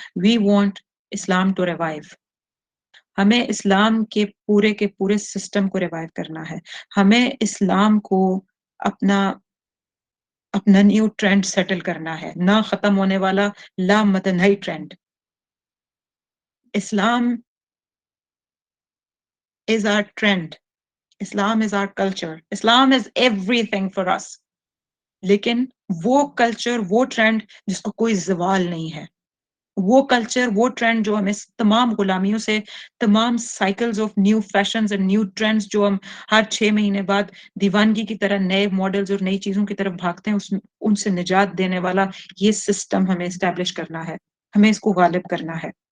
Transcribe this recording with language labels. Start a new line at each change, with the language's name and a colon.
English: We want Islam to revive.
Urdu: ہمیں اسلام کے پورے سسٹم کو ریوائیو کرنا ہے. ہمیں اسلام کو اپنا نیو ٹرینڈ سیٹل کرنا ہے، نہ ختم ہونے والا لامتناہی trend.
English: Islam is our trend. Islam is our culture. Islam is everything for us.
Urdu: لیکن وہ کلچر، وہ ٹرینڈ جس کو کوئی زوال نہیں ہے، وہ کلچر، وہ ٹرینڈ جو ہمیں تمام غلامیوں سے، تمام
English: cycles of new fashions and new trends
Urdu: جو ہم ہر 6 مہینے بعد دیوانگی کی طرح نئے ماڈلز اور نئی چیزوں کی طرف بھاگتے ہیں، ان سے نجات دینے والا یہ سسٹم ہمیں اسٹیبلش کرنا ہے، ہمیں اس کو غالب کرنا ہے.